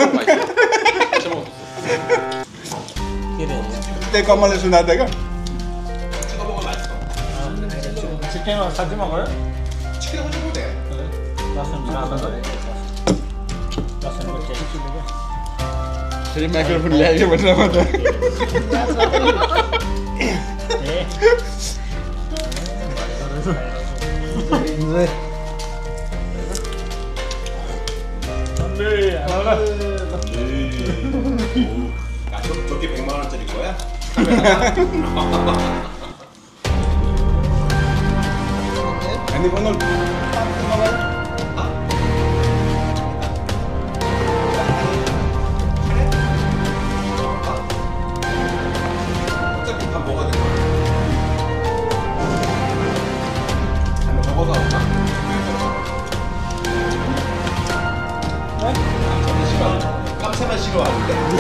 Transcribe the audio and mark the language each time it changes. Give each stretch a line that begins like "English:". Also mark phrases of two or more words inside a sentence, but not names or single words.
Nepali: के रे त्यही कमलले सुनाएको थियो क्या चिकेनमा साँच्चीमा गयो फेरि माइक्रोफोन ल्यायो भनेर भन्दा
Korean: 저게 100만 원짜리 거야?
Nepali: अनि ओनर
Korean: 어차피 다 먹어야 돼. 아니 먹어서 안 깜짝만 싫어하는데.